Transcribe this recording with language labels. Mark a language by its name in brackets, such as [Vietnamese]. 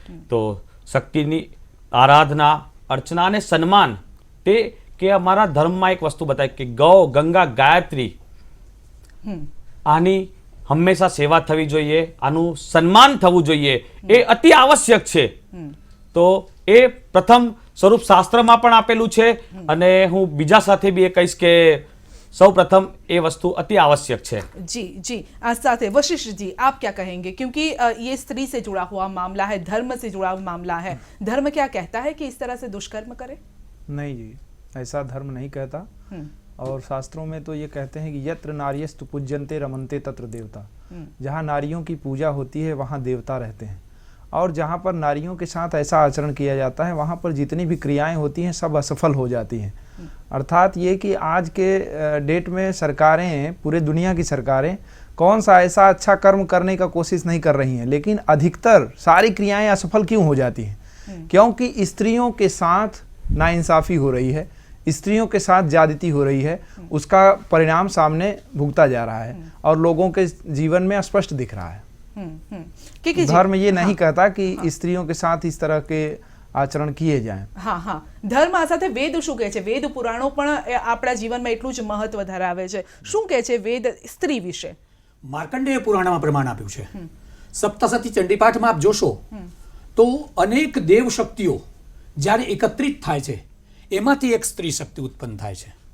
[Gujarati] તો શક્તિની આરાધના, અર્ચના અને સન્માન, તે કે અમારા ધર્મમાં એક વસ્તુ બતાવી કે ગૌ, ગંગા, ગાયત્રી, આની હંમેશા સેવા થવી જોઈએ, આનું સન્માન થવું જોઈએ, એ અતિ આવશ્યક છે. તો એ પ્રથમ સ્વરૂપ શાસ્ત્રમાં પણ આપેલું છે અને હું બીજા સાથે બી એ કહીશ કે સૌ [Hindi] प्रथम ये वस्तु अति आवश्यक है. जी जी, आज साथ वशिष्ठ जी, आप क्या कहेंगे? क्योंकि ये स्त्री से जुड़ा हुआ मामला है, धर्म से जुड़ा हुआ मामला है. धर्म क्या कहता है कि इस तरह से दुष्कर्म करे? नहीं जी, ऐसा धर्म नहीं कहता. और शास्त्रों में तो ये कहते हैं कि [Sanskrit] यत्र नार्यस्तु पूज्यन्ते रमन्ते तत्र देवता. [Hindi] जहाँ नारियों की पूजा होती है वहाँ देवता रहते हैं, और जहाँ पर नारियों के साथ ऐसा आचरण किया जाता है वहाँ पर जितनी भी क्रियाएं होती हैं सब असफल हो जाती हैं. अर्थात ये कि आज के डेट में सरकारें, पूरे दुनिया की सरकारें कौन सा ऐसा अच्छा कर्म करने का कोशिश नहीं कर रही हैं, लेकिन अधिकतर सारी क्रियाएं असफल क्यों हो जाती हैं? क्योंकि स्त्रियों के साथ नाइंसाफ़ी हो रही है, स्त्रियों के साथ ज्यादती हो रही है. उसका परिणाम सामने भुगता जा रहा है और लोगों के जीवन में स्पष्ट दिख रहा है. धर्म ये नहीं कहता कि स्त्रियों के साथ इस तरह के આચરણ કિએ જાય. [Gujarati] હા હા, ધર્મ આ સાથે વેદ શું કહે છે? વેદ પુરાણો પણ આપણા જીવનમાં એટલું જ મહત્વ ધરાવે છે. શું કહે છે વેદ સ્ત્રી વિશે? માર્કંડેય પુરાણમાં પ્રમાણ આપ્યું છે. સપ્તસતી ચંડીપાઠમાં આપ જોશો તો અનેક દેવ શક્તિઓ જ્યારે એકત્રિત થાય છે એમાંથી એક સ્ત્રી શક્તિ ઉત્પન્ન થાય છે.